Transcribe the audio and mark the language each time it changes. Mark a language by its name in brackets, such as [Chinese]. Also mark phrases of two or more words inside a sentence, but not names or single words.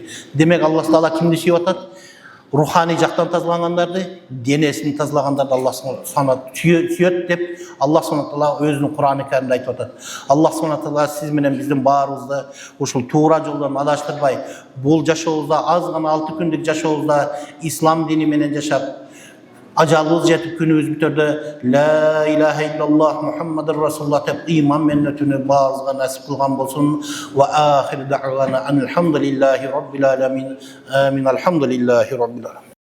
[Kyrgyz] Демек Алла таала кимди сүйүп атат? Ruhani жактан тазалагандарды, денесин тазалагандарды Алла субхана сүйөт деп [Arabic] الله سبحانه وتعالى [Kyrgyz] өзүнүн Кур'аны Каримде айтып атат. [Arabic] الله سبحانه وتعالى [Kyrgyz] сиз менен биздин баарыбызды ушул туура жолдон адаштырбай, бул жашообузда аз гана 6 күндүк жашообузда ислам дини менен жашап, ажалыбыз жетип күнүбүз бүтөрдө [Arabic] لا إله إلا الله محمد رسول الله [Kyrgyz] деп иман менен өтүүнү баарыбызга насип кылган болсун. [Arabic] وآخر دعوانا الحمد لله رب العالمين آمين. الحمد لله رب العالمين.